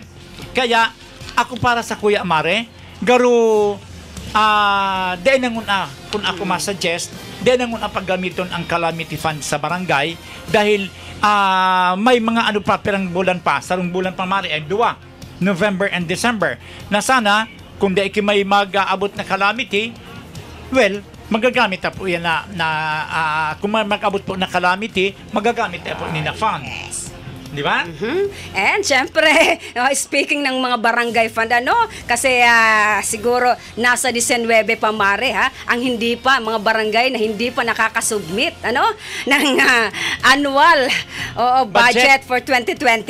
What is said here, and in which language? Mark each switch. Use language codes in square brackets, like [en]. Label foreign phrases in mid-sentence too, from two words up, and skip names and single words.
[bik] Kaya, ako para sa Kuya Mare, garo, dahil nangun kung ako masuggest, dahil nangun paggamiton ang calamity fund sa barangay, dahil may mga pirang bulan pa, sarong bulan pa Mare, ay 2, [en] November and December, [tl] na sana, kung dahil may mag-aabot na calamity, well, magagamit na po yan kung may mag-abot po na calamity, magagamit na po ni na fund. Yes. Di ba? And syempre, speaking ng mga barangay fund, kasi siguro nasa 19 pa Mare, ang hindi pa, mga barangay na hindi pa nakakasubmit, ng [en] annual budget for 2025.